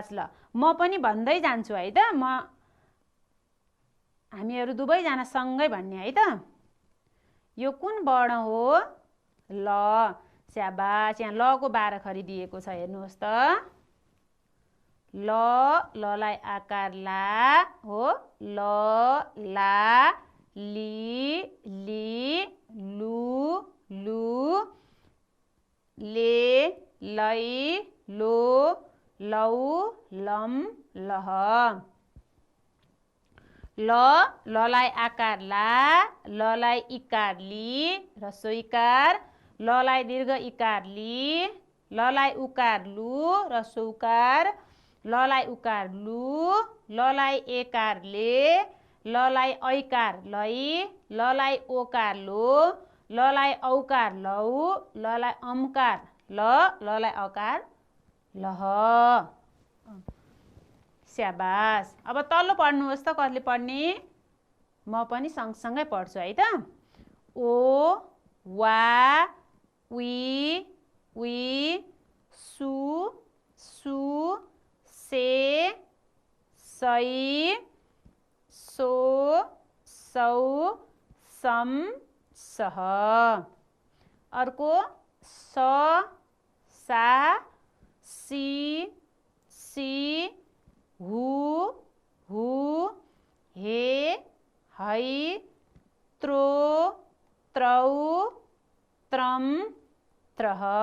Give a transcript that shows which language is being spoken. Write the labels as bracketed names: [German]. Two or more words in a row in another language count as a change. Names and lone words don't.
[Nepali] ल म पनि भन्दै जान्छु है त, हामीहरू दुवैजना सँगै भन्ने है त। यो कुन वर्ण हो? ल। स्याबास। यहाँ लको 12 खरी दिएको छ हेर्नुहोस् त। ल, ललाई आकार ला हो, ल, ला, ली, ली, लु, लु, ले, लै, लो, लौ, लम, लह। ल, ललाई आकार ला, ललाई इकार ली, ह्रस्व इकार, ललाई दीर्घ इकार ली, ललाई उकार लु, ह्रस्व उकार, ललाई उकार लु, ललाई एकार ले, ललाई ऐकार लै, ललाई ओकार लो, ललाई औकार लौ, ललाई अमकार ल, ललाई अकार लह। स्याबास। अब तल्लो पढ्नुहोस् त, कसले पढ्ने? म पनि सँगसँगै पढ्छु है त। ओ, वा, वी, सु, सु, से, सै, सो, सौ, सम, सह। अर्को, स, सा, सी, सी, हु, हु, हे, है, त्रो, त्रौ, त्रम, त्रह।